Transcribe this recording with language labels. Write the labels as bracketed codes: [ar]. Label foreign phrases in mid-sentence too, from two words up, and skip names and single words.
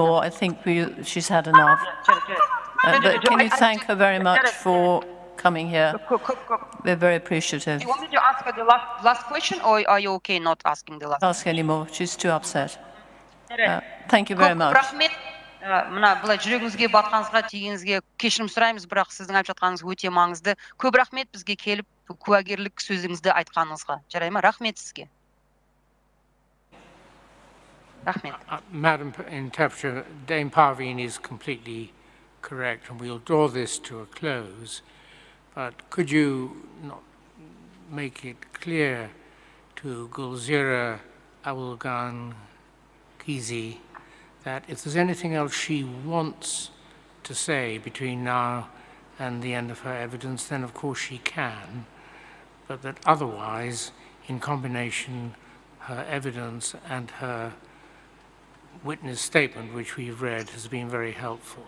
[en] I think she's had enough. But can you thank her very much for coming here? We're very appreciative. Do you want me to ask her the last question, or are you okay not asking the last? Ask anymore. She's too upset. Thank you very much. [kk] Мына былай жүрегіңізге батқаныңызға тигеніңізге кешірім сұраймыз, бірақ сіздің айтып жатқаныңыз өте маңызды. Көп рахмет бізге келіп куәгерлік сөзіңізді айтқаныңызға. Жарай ма? Рахмет сізге. Рахмет. [en] Madam Interpreter, Dame Parveen is completely correct, and we'll draw this to a close. But could you not make it clear to Gulzira Awulgan Kizi that if there's anything else she wants to say between now and the end of her evidence, then of course she can, but that otherwise, in combination, her evidence and her witness statement, which we've read, has been very helpful.